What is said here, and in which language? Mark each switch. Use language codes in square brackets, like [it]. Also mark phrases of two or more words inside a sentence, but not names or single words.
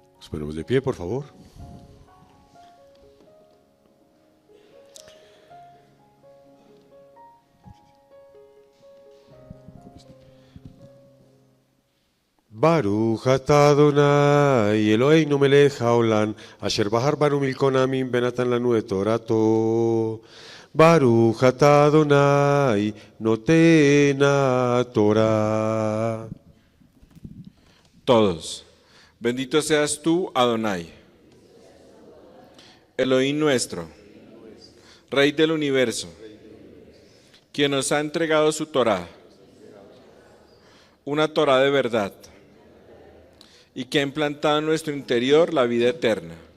[es] ponemos de pie, por favor. [he] ברוך אתה אדוני אלוהינו מלך העולם אשר בחר בנו מכל העמים ונתן לנו את תורתו. ברוך אתה אדוני נותן התורה. [es] Todos. Bendito seas tú, Adonai, Elohim nuestro, Rey del universo, quien nos ha entregado su Torá, una Torá de verdad, y que ha implantado en nuestro interior la vida eterna.